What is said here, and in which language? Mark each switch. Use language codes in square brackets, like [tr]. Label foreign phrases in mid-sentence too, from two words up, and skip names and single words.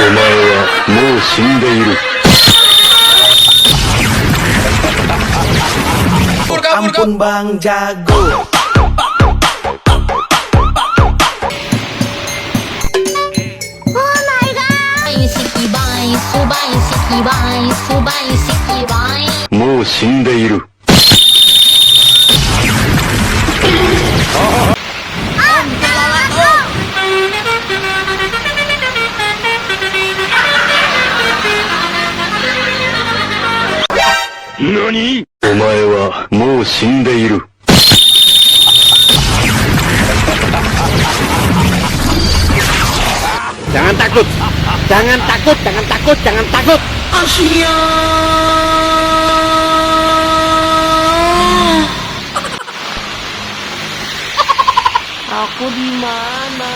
[ja] はもう死んでいる。 [id] Ampun Bang Jago. [en] Oh my god. Sikibai, subai, sikibai, subai, sikibai. [ja] もう死んでいる。何？お前はもう死んでいる。 [id] Jangan takut, jangan takut, jangan takut, jangan takut. Asia. Aku di mana?